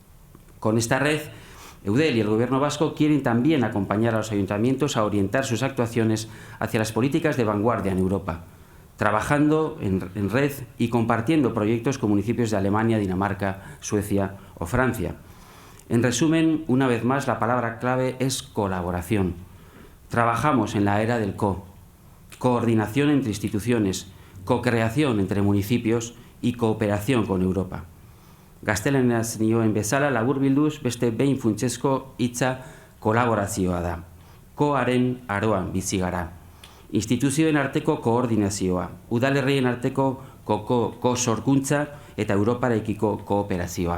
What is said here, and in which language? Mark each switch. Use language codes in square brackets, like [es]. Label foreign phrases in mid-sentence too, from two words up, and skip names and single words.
[es] Con esta red Eudel y el Gobierno vasco quieren también acompañar a los ayuntamientos a orientar sus actuaciones hacia las políticas de vanguardia en Europa, trabajando en red y compartiendo proyectos con municipios de Alemania, Dinamarca, Suecia o Francia. En resumen, una vez más, la palabra clave es colaboración. Trabajamos en la era del coordinación entre instituciones, co-creación entre municipios y cooperación con Europa. [eu] Gaztelaniaz nioen bezala laburbilduz beste behin funtsezko hitza kolaborazioa da. Koaren aroan bizi gara. Instituzioen arteko koordinazioa, udalerrien arteko ko-sorkuntza eta Europarekiko kooperazioa.